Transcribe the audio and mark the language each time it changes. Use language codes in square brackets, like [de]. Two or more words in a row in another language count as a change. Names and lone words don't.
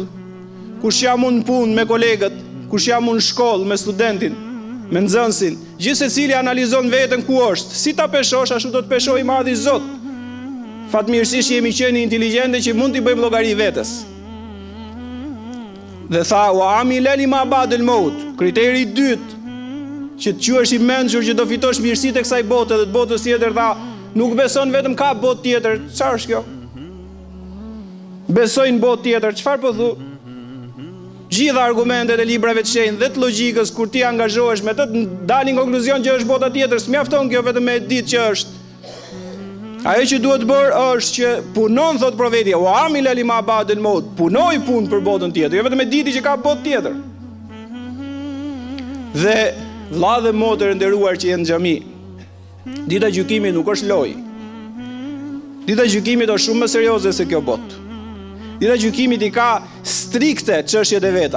[sq] Kush jam unë në punë me kolegët, kush jam unë në shkollë me studentin, me nxënësin. Gjithë secili analizon veten ku është. Si ta peshosh, ashtu do të peshoj i madhi Zot. Fatmirësisht jemi qenë inteligjente që mund t'i bëjmë llogari vetes. Dhe tha, [ar] وعمل لما بعد الموت. [sq] Kriteri i dytë që të quhesh i mençur që do fitosh mirësitë e kësaj bote dhe të botës tjetër, tha, nuk beson vetëm ka botë tjetër. Çfarë është kjo? Besojnë botë tjetër. Çfarë po thu? Gjitha argumentet e librave të shenjtë dhe të logjikës kur ti angazhohesh me të dalin konkluzion që është bota tjetër, s'mjafton kjo vetëm me ditë që është. Ajo që duhet bërë është që punon, thot profeti, [ar] وعمل لما بعد الموت, [sq] punoj punë për botën tjetër, jo vetëm me ditë që ka botë tjetër. Dhe vlla dhe motër e nderuar që jenë në xhami, dita e gjykimit nuk është lojë. Dita e gjykimit është shumë më serioze se kjo botë. Dita e gjykimit i ka strikte çështjet e veta.